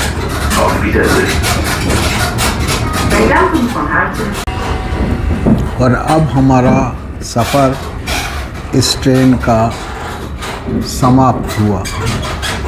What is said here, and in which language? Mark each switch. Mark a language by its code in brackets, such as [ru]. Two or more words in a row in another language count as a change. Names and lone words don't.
[de] Auf Wiedersehen. [nl] Wij danken van harte. [hi] और अब हमारा सफ़र इस ट्रेन का समाप्त हुआ।